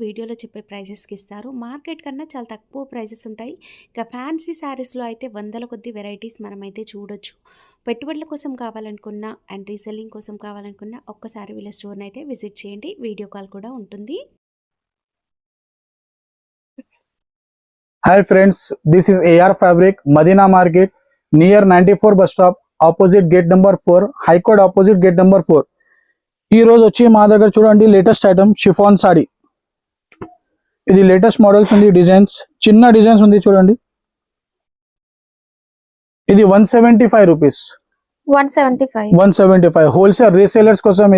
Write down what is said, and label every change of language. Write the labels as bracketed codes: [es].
[te] వీడియోలో చెప్పే ప్రైజెస్కి ఇస్తారు. మార్కెట్ కన్నా చాలా తక్కువ ప్రైజెస్ ఉంటాయి. ఇక ఫ్యాన్సీ శారీస్లో అయితే వందల కొద్ది వెరైటీస్ మనమైతే చూడొచ్చు. పెట్టుబడుల కోసం కావాలనుకున్నా అండ్ రీసెల్లింగ్ కోసం కావాలనుకున్నా ఒక్కసారి వీళ్ళ స్టోర్ని అయితే విజిట్ చేయండి. వీడియో కాల్ కూడా ఉంటుంది. [en] Hi friends, this is AR Fabric, Madina Market, near 94 bus stop, opposite gate number 4, High Court opposite gate number 4. [te] ఈ రోజు వచ్చి మా దగ్గర చూడండి లేటెస్ట్ ఐటమ్ షిఫాన్ సారీ. ఇది లేటెస్ట్ మోడల్స్ ఉంది, డిజైన్స్ చిన్న డిజైన్స్ ఉంది చూడండి. ఇది 175 రూపీస్. 175 హోల్సేల్ రీసేలర్స్ కోసం.